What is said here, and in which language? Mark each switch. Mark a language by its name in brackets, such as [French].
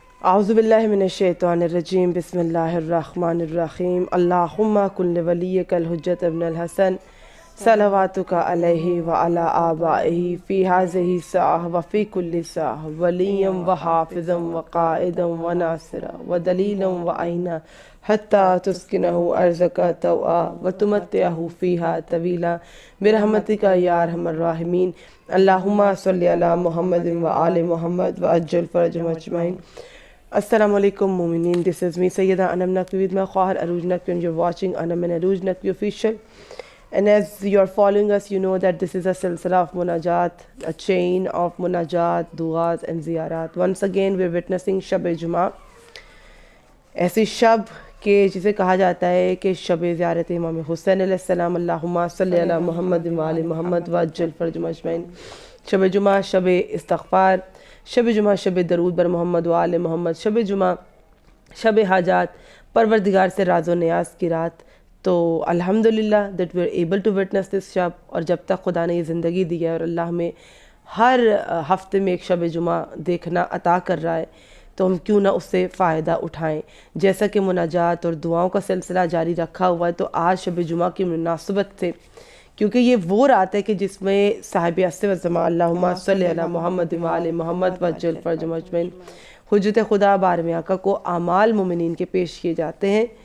[Arabic] اعوذ باللہ من الشیطان الرجیم بسم اللہ الرحمن الرحیم اللہم کن ولیک الحجت ابن الحسن صلواتک علیہ وعلی آبائہ فی ہذہ ساعہ وفی کل ساعہ ولیا وحافظا وقائدا وناصرا ودلیلا وعینا حتی تسکنہ ارضک طوعا وتمتعہ فیہا طویلا برحمتک یا ارحم الراحمین اللہم صلی علی محمد وآل محمد وعجل فرجہم اجمعین. [English] Assalamu alaikum mu'mineen, this is me Sayyida Anam Naqvi with my Khwahar Arooj Naqvi and you're watching Anam and Arooj Naqvi official. And as you're following us, you know that this is a silsila of munajat, a chain of munajat, du'as and ziyarat. Once again we're witnessing Shab-e-Jum'ah, [Urdu] ایسی شب کہ جسے کہا جاتا ہے کہ شب زیارت امام حسین علیہ السلام. [Arabic] اللہم صلی علی محمد وآل محمد وعجل فرجہم اجمعین. [Urdu] شب جمعہ شب استغفار، شب جمعہ شب درود بر محمد وآل محمد، شب جمعہ شب حاجات، پروردگار سے راز و نیاز کی رات. [English] تو الحمدللہ that we are able to witness this شب. [Urdu] اور جب تک خدا نے یہ زندگی دی ہے اور اللہ میں ہر ہفتے میں ایک شب جمعہ دیکھنا عطا کر رہا ہے تو ہم کیوں نہ اس سے فائدہ اٹھائیں. جیسا کہ مناجات اور دعاؤں کا سلسلہ جاری رکھا ہوا ہے تو آج شب جمعہ کی مناسبت سے، کیونکہ یہ وہ رات ہے کہ جس میں صاحب عصر والزمان [Arabic] اللہم صلی علی محمد وآل محمد وعجل فرجہم اجمعین [Urdu] حجت خدا بارم آقا کو اعمال مومنین کے پیش کیے جاتے ہیں.